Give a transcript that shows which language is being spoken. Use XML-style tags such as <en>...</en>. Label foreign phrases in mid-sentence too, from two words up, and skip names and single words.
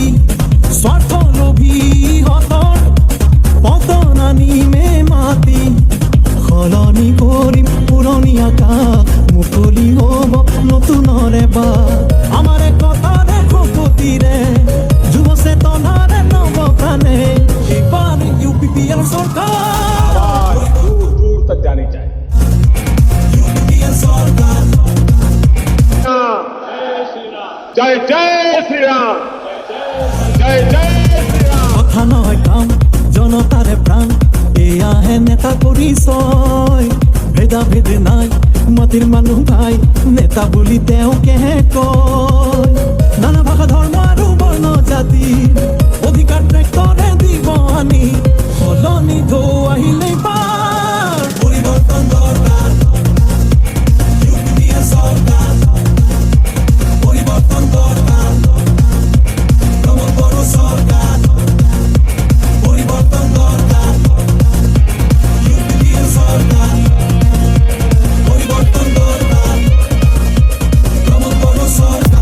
<as>স্বাৰ্থলোভীহঁতৰ পতন আনিমে মাতি সলনি কৰিম পুৰণি আকাশ মুকলি হ'ব নতুনৰে বাট আমাৰ একতাৰে শপতিৰে যুৱ চেতনাৰে নৱপ্ৰাণে এইবাৰ ইউপিপিএল চৰকাৰ</as> <hi>आवाज दूर दूर तक जानी चाहिए</hi> <as>ইউপিপিএল চৰকাৰ</as> <hi>जय जय श्री राम जय जय श्री राम</hi> <as>কথা নহয় কাম জনতাৰে প্ৰাণ এয়াহে নেতা পৰিচয় ভেদা ভেদে নাই মাটিৰ মানুহ ভাই নেতা বুলি তেওঁ কেহে কয় নানা ভাষা ধৰ্ম আৰু বৰ্ণ জাতি অধিকাৰ ট্ৰেক্টৰে দিব আনি সলনি ঢৌ আহিলে বাৰ পৰিৱৰ্তন দৰকাৰ ইউপিএ চৰকাৰ পৰিৱৰ্তন দৰকাৰ প্ৰমোদ বড়ো চৰকাৰ পৰিৱৰ্তন দৰকাৰ ইউপিএ চৰকাৰ পৰিৱৰ্তন দৰকাৰ প্ৰমোদ বড়ো চৰকাৰ</as>